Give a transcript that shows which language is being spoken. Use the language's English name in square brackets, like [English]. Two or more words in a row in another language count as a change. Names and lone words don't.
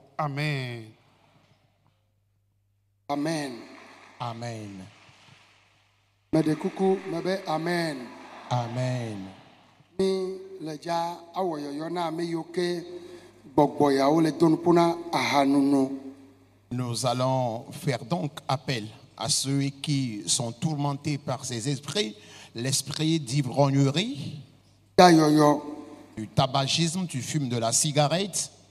[Ewe] Amen. Amen. Amen. Mede kuku mebe amen. Amen. Mi leja awɔ yɔyɔ na ame yiwo ke gbɔgbɔ yawo le donupona ahanunu. [French] Nous allons faire donc appel à ceux qui sont tourmentés par ces esprits, l'esprit d'ivrognerie, du tabagisme, tu fumes de la cigarette.